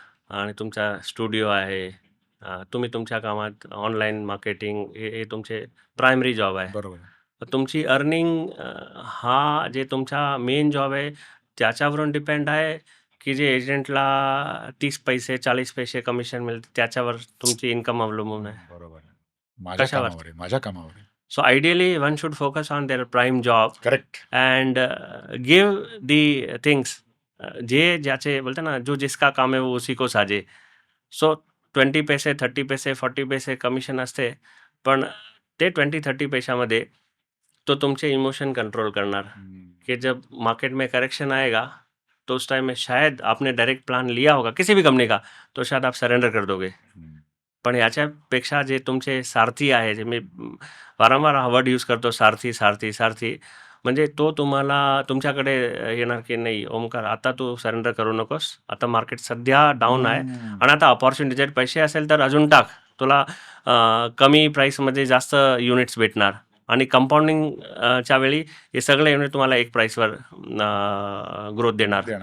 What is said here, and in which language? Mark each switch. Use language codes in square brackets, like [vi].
[mr] आणि तुमचा स्टुडिओ आहे. तुम्ही तुमच्या कामात ऑनलाईन मार्केटिंग हे तुमचे प्रायमरी जॉब आहे. बरोबर. तुमची अर्निंग हा जे तुमचा मेन जॉब आहे त्याच्यावरून डिपेंड आहे की जे एजंटला 30 पैसे 40 पैसे कमिशन मिळते त्याच्यावर तुमची इन्कम अवलंबून आहे. बरोबर. माझ्या कशावर? कामावर आहे, माझ्या कामावर आहे. [en] So ideally one should focus on their prime job correct. And give the things. [mr] जे ज्याचे बोलते ना [hi] जो जिसका काम है वो उसी को साजे. [mr] सो 20 पैसे 30 पैसे 40 पैसे कमिशन असते, पण ते 20-30 पैशामध्ये तो तुमचे इमोशन कंट्रोल करणार [hi] कि जब मार्केट में करेक्शन आएगा तो उस टाइम में शायद आपने डायरेक्ट प्लान लिया होगा किसी भी कंपनी का, तो शायद आप सरेंडर कर दोगे. [mr] पण याच्यापेक्षा जे तुमचे सारथी आहे, जे मी वारंवार हा वर्ड यूज करतो, सारथी सारथी सारथी, म्हणजे तो तुम्हाला तुमच्याकडे येणार की नाही ओमकार आता तू सरेंडर करू नकोस, आता मार्केट सध्या डाऊन आहे आणि आता अपॉर्च्युनिटी जर पैसे असेल तर अजून टाक, तुला कमी प्राईसमध्ये जास्त युनिट्स भेटणार आणि कंपाऊंडिंग च्या वेळी हे सगळे युनिट तुम्हाला एक प्राईसवर ग्रोथ देणार.